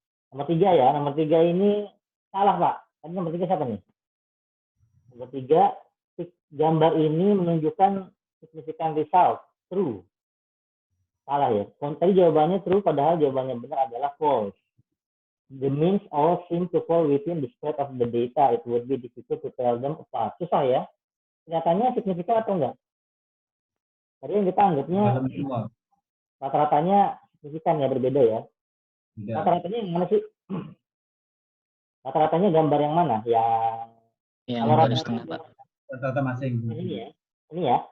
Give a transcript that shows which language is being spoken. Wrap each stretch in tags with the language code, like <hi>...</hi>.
<id>Nomor 3 ya, nomor 3 ini salah Pak. Tadi nomor 3 siapa nih? Nomor 3, gambar ini menunjukkan</id> <en>significant result, true.</en> <id>Salah ya. Tadi jawabannya true, padahal jawabannya benar adalah false.</id> <en>The means all seem to fall within the spread of the data. It would be difficult to tell them apart.</en> <id>Susah ya. Kenyataannya signifikan atau enggak? Tadi yang kita anggapnya rata-ratanya signifikan ya, berbeda ya. Rata-ratanya yang mana sih? Rata-ratanya gambar yang mana? Yang garis tengah, Pak. Rata-rata masing. Ini ya.</id>